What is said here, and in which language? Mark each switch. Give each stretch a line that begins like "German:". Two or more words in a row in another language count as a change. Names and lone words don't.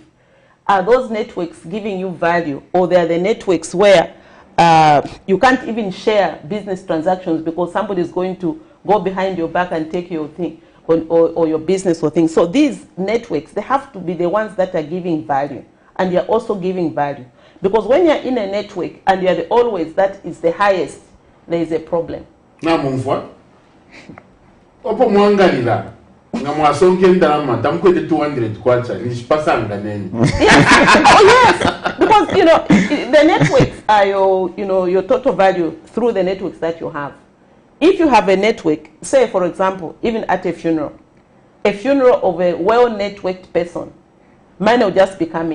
English: Are those networks giving you value, or they are the networks where you can't even share business transactions because somebody is going to go behind your back and take your thing, or your business or things. So these networks, they have to be the ones that are giving value, and you're also giving value. Because when you're in a network and you're always that is the highest, there is a problem.
Bemba: Na mumfwa opo mwangalira nga mwasonke ndalama tamkwete 200 kwacha nishipasanga neni.
English: Oh yes, because you know the networks are your total value through the networks that you have. If you have a network, say for example, even at a funeral of a well-networked person, money will just be coming.